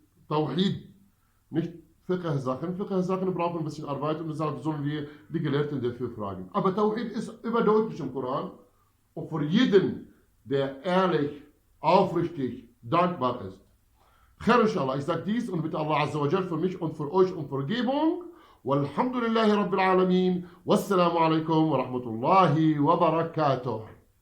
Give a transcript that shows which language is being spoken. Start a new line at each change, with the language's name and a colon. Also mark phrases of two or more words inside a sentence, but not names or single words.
German: Tauhid, nicht Fiqh-Sachen. Fiqh-Sachen brauchen ein bisschen Arbeit und deshalb sollen wir die Gelehrten dafür fragen. Aber Tauhid ist überdeutlich im Koran und für jeden, der ehrlich, aufrichtig, dankbar ist.
Arabic: خير إن شاء الله,
German: ich sage dies und bitte
Arabic: الله عز وجل
German: für mich und für euch um Vergebung.
Arabic: والحمد لله رب العالمين. والسلام عليكم ورحمة الله وبركاته.